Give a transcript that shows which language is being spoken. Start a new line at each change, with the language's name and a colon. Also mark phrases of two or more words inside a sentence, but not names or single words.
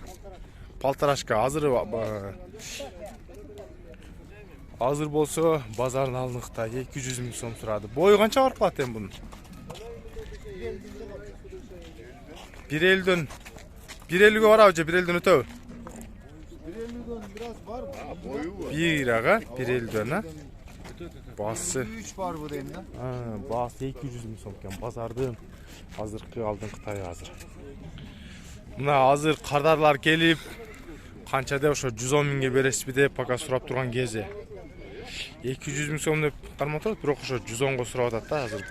Kyrgyz: Полторашка. Азыр болсо базардын алдыңкы тай 200 миң сом турады. Бою канча барып калат эми бунун? 1.50'ге барабы же 1.50'ден өтөбү?
Turkish: 150'den biraz var mı? Boyu var. 1.50'den ha?
Kyrgyz: Басы 3 бар bu дейм да. Басы 200 миң сом экен. Базардын азыркы алдыңкы тай азыр. Мына азыр кардарлар келип, канча деп ошо 110 миңге бересизби деп пока сурап турган кези. 200 миң сом деп кармап турат, бирок ошо 110го сурап атат да азыр.